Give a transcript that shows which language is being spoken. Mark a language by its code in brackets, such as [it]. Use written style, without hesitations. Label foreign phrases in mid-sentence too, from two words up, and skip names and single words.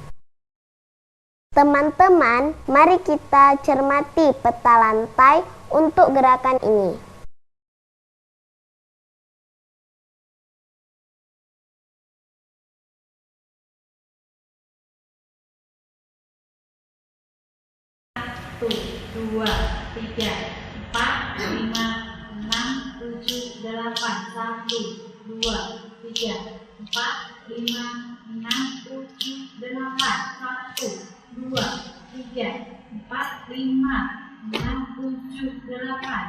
[id] Teman-teman, mari kita cermati peta lantai untuk gerakan ini. Satu, dua, tiga, empat, lima, enam, tujuh, delapan. Satu, dua, tiga, empat, lima, enam, tujuh, delapan. Satu, dua, tiga, empat, lima, enam, tujuh, delapan.